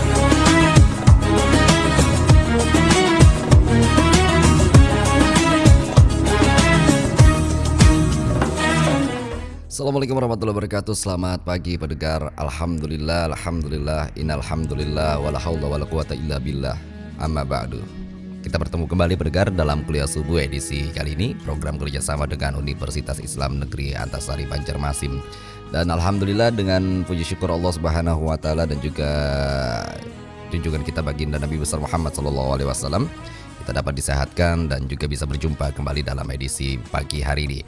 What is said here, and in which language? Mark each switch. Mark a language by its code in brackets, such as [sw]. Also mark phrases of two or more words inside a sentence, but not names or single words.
[ar] السلام عليكم ورحمة الله وبركاته. [id] Selamat pagi pendengar. [ar] الحمد لله، إن الحمد لله, ولا حول ولا قوة إلا بالله. أما بعد. [id] Kita bertemu kembali pendengar dalam Kuliah Subuh edisi kali ini, program kerjasama dengan Universitas Islam Negeri Antasari Banjarmasin. Dan alhamdulillah dengan puji syukur Allah [ar] سبحانه وتعالى [id] dan juga junjungan kita baginda Nabi besar Muhammad SAW, kita dapat disehatkan dan juga bisa berjumpa kembali dalam edisi pagi hari ini.